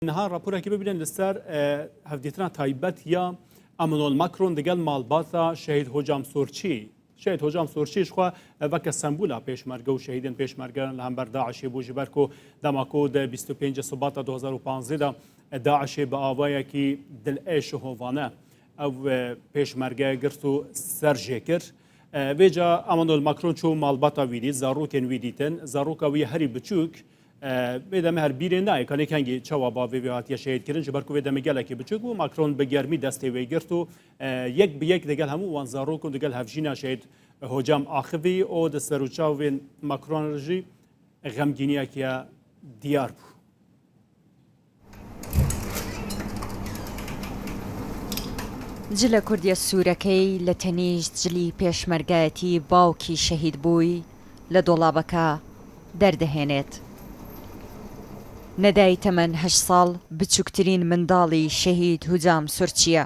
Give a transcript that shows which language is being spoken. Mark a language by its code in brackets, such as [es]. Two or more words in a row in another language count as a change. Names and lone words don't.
[ku] نهار راپورێکی ببینن لەسەر هەفدیتنا تایبەت یا ئەمانوئێل ماکرۆن دەگەڵ ماڵباتە شەهید هۆجام سۆرچی شەهید هۆجام سۆرچیش خوا وەکە سمبولا پێشمەرگە و شەهیدن پێشمەرگە لە هەمبەر داعشی بوو ji ber ku demako de 25 Şubat 2015 da Daişê bi avayekî dilêş hovane ew pêşmerge girt û serjê kir. Vêca Emmanuel Macron çû malbata wî dît, zarokên wî dîtin, zaroka wî herî biçûk vê demê her bîrê nayê kanê kengî çawa bavê wî hatiye şehîdkirin ji ber ku vê demê gelekî biçûk bû Macron bi germî destê wê girt û yek bi yek digel hemû wan zarokên digel hevjîna şehîd Hocam axivî o di serûçavên Macron jî xemgîniyekiye diyar bû. [ckb] جلە کوردیە سوورەکەی لە تەنیشت جلی پێشمەرگایەتی باوکی شەهید بووی لە دۆڵابەکە دەردەهێنێت. نەدای تەمەن 8 ساڵ بچووکترین منداڵی شەهید هوجام سۆرچیە.